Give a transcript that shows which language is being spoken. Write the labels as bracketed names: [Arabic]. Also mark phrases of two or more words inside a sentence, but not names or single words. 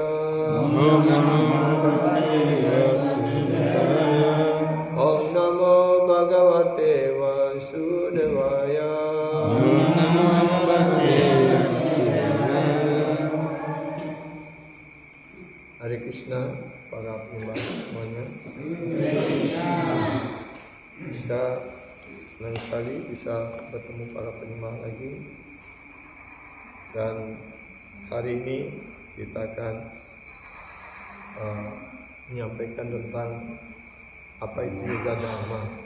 [Sanskrit] Om Namo Bhagavate Vasudevaya. Om Namo Bhagavate Vasudevaya. Om Namo Bhagavate Vasudevaya. Hare Krishna, [Indonesian] para penyembah semuanya. Kita senang sekali bisa bertemu para penyembah lagi. Dan hari ini kita akan menyampaikan tentang apa itu Yoga Dharma.